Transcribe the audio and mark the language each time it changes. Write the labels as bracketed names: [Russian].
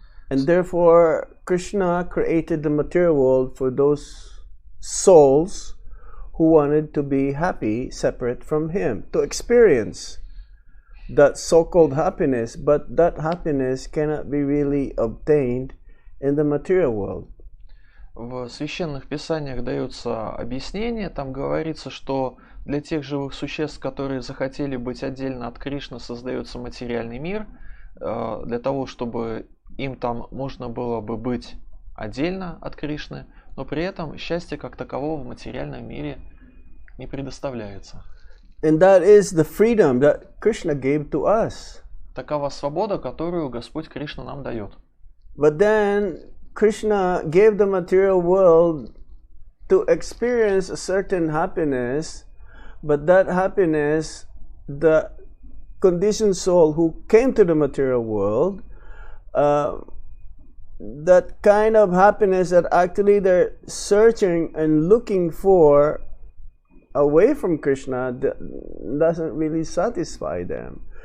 [English] And therefore, Krishna created the material world for those souls who wanted to be happy, separate from Him, to experience that so-called happiness, but that happiness cannot be really obtained in the material world. [Russian] В священных писаниях даются объяснения, там говорится, что для тех живых существ, которые захотели быть отдельно от Кришны, создается материальный мир, для того, чтобы им там можно было бы быть отдельно от Кришны, но при этом счастье как такового в материальном мире не предоставляется. [English] And that is the freedom that Krishna gave to us. [Russian] Такова свобода, которую Господь Кришна нам дает. [English] But then Krishna gave the material world to experience a certain happiness, but that happiness, the conditioned soul who came to the material world, that kind of happiness that actually they're searching and looking for away from Krishna doesn't really satisfy them.